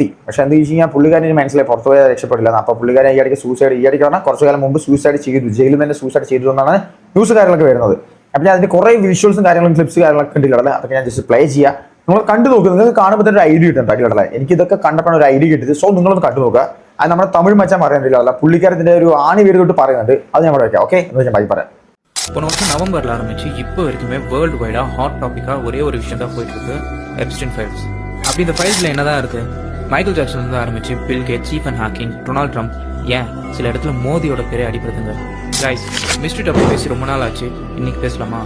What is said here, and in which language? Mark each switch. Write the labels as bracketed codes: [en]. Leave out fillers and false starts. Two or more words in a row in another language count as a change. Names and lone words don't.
[ml] പക്ഷെ എന്താ വെച്ച് കഴിഞ്ഞാൽ പുള്ളിക്കാരന് മനസ്സിലായി പുറത്തു പോയാൽ രക്ഷപ്പെടില്ല. അപ്പൊ പുള്ളിക്കാരൻ ഈ ഇടയ്ക്ക് പറഞ്ഞാൽ കുറച്ചു കാലം മുമ്പ് സൂസൈഡ് ചെയ്തു, ജയിലിൽ തന്നെ സൂസൈഡ് ചെയ്തു എന്നാണ് ന്യൂസ് കാര്യങ്ങളൊക്കെ വരുന്നത്. അപ്പൊ ഞാൻ അതിന്റെ കുറെ വിഷ്വൽസും കാര്യങ്ങളും ക്ലിപ്സ് കാര്യങ്ങളൊക്കെ ഉണ്ടല്ലേ, അതൊക്കെ ഞാൻ [en] just play [ml] ചെയ്യാം. നിങ്ങൾ കണ്ടു നോക്കുക, നിങ്ങൾക്ക് കാണുമ്പോൾ തന്നെ ഒരു ഐഡിയ കിട്ടും അടിയിലല്ലേ. എനിക്ക് ഇതൊക്കെ കണ്ടപ്പോഴാണ് ഒരു ഐഡിയ കിട്ടിയത്. സോ നിങ്ങളൊന്ന് കണ്ടു നോക്കുക. അത് നമ്മുടെ തമിഴ് മച്ചാൻ പറയാനില്ല, പുള്ളിക്കാരത്തിന്റെ ഒരു ആണി പേര് തൊട്ട് പറയുന്നുണ്ട്. അത് ഞാൻ ഇവിടെ വെക്കാം. ഓക്കെ, എന്ന് വെച്ചാൽ ബാക്കി പറയാം. [ta] போன வருஷம் நவம்பர்ல ஆரம்பிச்சு இப்போ வரைக்குமே [en] world wide hot topic [ta] ஒரே ஒரு விஷயம் தான் போயிட்டு இருக்கு, எப்ஸ்டைன் ஃபைல்ஸ். அப்படி இந்த ஃபைல்ஸ்ல என்னதான் இருக்கு? மைக்கேல் ஜாக்சன்ல இருந்து ஆரம்பிச்சு பில் கேட்ஸ், ஸ்டீஃபன் ஹாக்கிங், டொனால்ட் ட்ரம்ப், ஏன் சில இடத்துல மோதியோட பேரே அடிபடுதுங்க. [en] guys, mystery topic [ta] பேசி ரொம்ப நாள் ஆச்சு, இன்னைக்கு பேசலாமா?